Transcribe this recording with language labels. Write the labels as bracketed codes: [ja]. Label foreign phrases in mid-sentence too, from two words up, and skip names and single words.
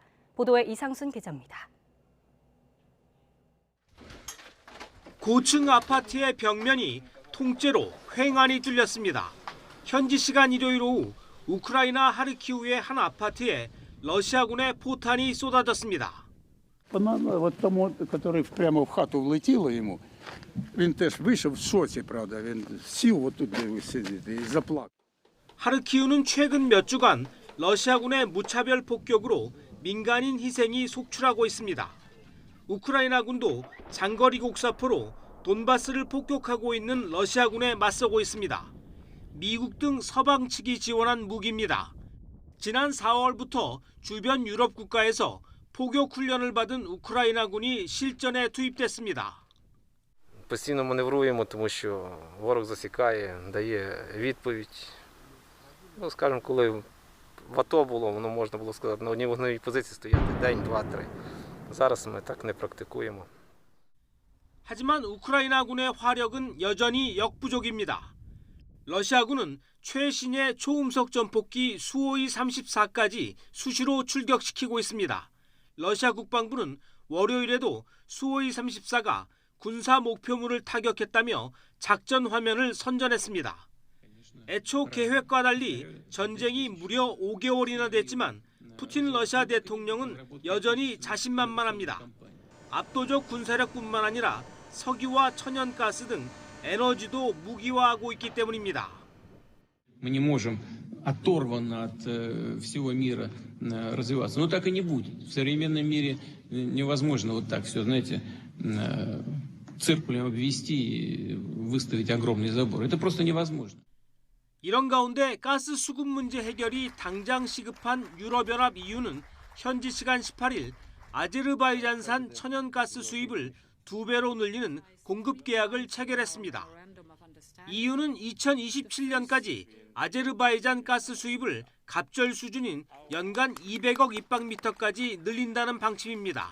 [ko] 보도에 이상순 기자입니다. 고층 아파트의 벽면이 통째로 횡한이 뚫렸습니다. 현지 시간 일요일 오후 우크라이나 하르키우의 한 아파트에 러시아군의 포탄이 쏟아졌습니다. [uk] прямо в хату влетіло йому. Він теж вийшов в шоці, правда. Він сів отут, де сидіти, і заплакав. [ko] 하르키우는 최근 몇 주간 러시아군의 무차별 폭격으로 민간인 희생이 속출하고 있습니다. 우크라이나군도 장거리 곡사포로 돈바스를 폭격하고 있는 러시아군에 맞서고 있습니다. 미국 등 서방 측이 지원한 무기입니다. 지난 4월부터 주변 유럽 국가에서 포격 훈련을 받은 우크라이나군이 실전에 투입됐습니다. [uk] Постійно маневруємо, тому що ворог засікає, дає відповідь. Ну, скажімо, коли в АТО було, воно можна було сказати, на одній вогневій позиції стояти день, два, три. Зараз ми так не практикуємо. [ko] 하지만 우크라이나군의 화력은 여전히 역부족입니다. 러시아군은 최신의 초음속 전폭기 수호이 34까지 수시로 출격시키고 있습니다. 러시아 국방부는 월요일에도 수호이 34가 군사 목표물을 타격했다며 작전 화면을 선전했습니다. 애초 계획과 달리 전쟁이 무려 5개월이나 됐지만 푸틴 러시아 대통령은 여전히 자신만만합니다. 압도적 군사력뿐만 아니라 석유와 천연가스 등 에너지도 무기화하고 있기 때문입니다. [ru] Мы не можем оторванно от всего мира развиваться. Но так и не будет. В современном мире невозможно вот так все, знаете, циркулем обвести, выставить огромный забор. Это просто невозможно. [ko] 이런 가운데 가스 수급 문제 해결이 당장 시급한 유럽연합 EU는 현지 시간 18일 아제르바이잔산 천연가스 수입을 2배로 늘리는 공급 계약을 체결했습니다. EU는 2027년까지 아제르바이잔 가스 수입을 갑절 수준인 연간 200억 입방미터까지 늘린다는 방침입니다.